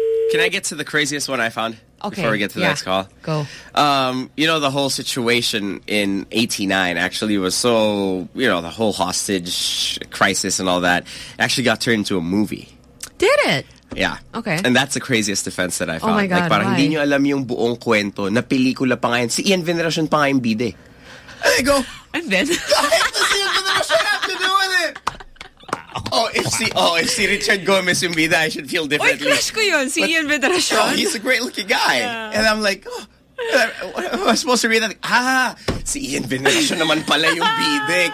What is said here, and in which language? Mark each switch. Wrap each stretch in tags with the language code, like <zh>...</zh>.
<en>Can I get to the craziest one I found before we get to the next call? Go. You know, the whole situation in 89 actually was so, you know, the whole hostage crisis and all that actually got turned into a movie. Did it? Yeah. Okay. And that's the craziest defense that I found. Oh my God,</en> <tl>like, parang</tl> <en>why?</en> <tl>Hindi nyo alam yung buong kwento na pelikula pa ngayon. Si Ian Veneracion pa ngayon bide.</tl> <en>And I go, and then?</en> <tl>Kahit na</tl> <en>si Ian Veneracion have to do with it. Wow. Oh, if si Richard Gomez</en> <tl>yung bide,</tl> <en>I should feel differently.</en> <tl>Oy, crush ko yun, si Ian Veneracion.</tl> <en>Oh, he's a great looking guy. Yeah. And I'm like, oh, am I supposed to read that?</en> <tl>Ah, si Ian Veneracion naman pala yung bide.</tl>